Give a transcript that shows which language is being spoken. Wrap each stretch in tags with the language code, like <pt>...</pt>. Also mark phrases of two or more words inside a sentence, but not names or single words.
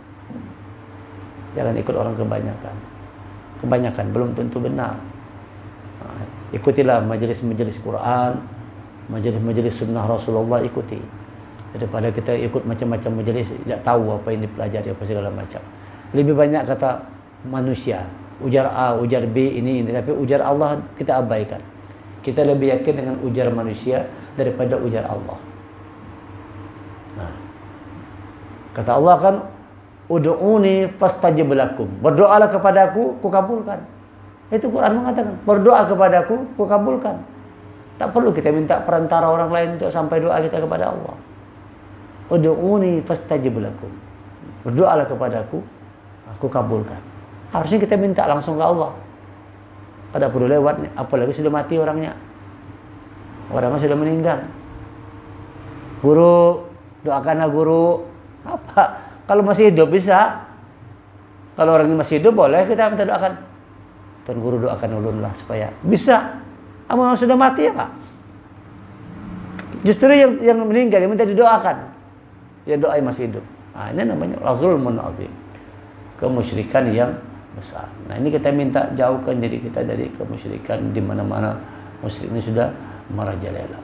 <id>Jangan ikut orang kebanyakan. Kebanyakan belum tentu benar. Ikutilah majelis-majelis Quran, majelis-majelis sunnah Rasulullah, ikuti. Daripada kita ikut macam-macam majelis, tidak tahu apa yang dipelajari, apa segala macam. Lebih banyak kata manusia, ujar A, ujar B, ini, tapi ujar Allah kita abaikan. Kita lebih yakin dengan ujar manusia daripada ujar Allah. Nah, kata Allah kan,</id> <ar>ud'uni fastajib lakum.</ar> <id>Berdoalah kepadaku, kukabulkan. Itu Quran mengatakan, berdoa kepadaku, kukabulkan. Tak perlu kita minta perantara orang lain untuk sampai doa kita kepada Allah.</id> <ar>Ud'uni fastajib lakum.</ar> <id>Berdoalah kepadaku, aku kabulkan. Harusnya kita minta langsung ke Allah. Kada perlu lewat nih, apalagi sudah mati orangnya. Orangnya sudah meninggal. Guru, doakanlah guru. Apa? Kalau masih hidup bisa. Kalau orangnya masih hidup boleh kita minta doakan. Tuan guru doakan ulun lah supaya bisa. Ama sudah mati ya Pak. Justru yang meninggal yang minta didoakan. Ya doa yang masih hidup. Nah, ini namanya</id> <ar>zulmun azim.</ar> <id>Kemusyrikan yang besar. Nah, ini kita minta jauhkan diri kita dari kemusyrikan di mana-mana musyrik ini sudah merajalela.</id>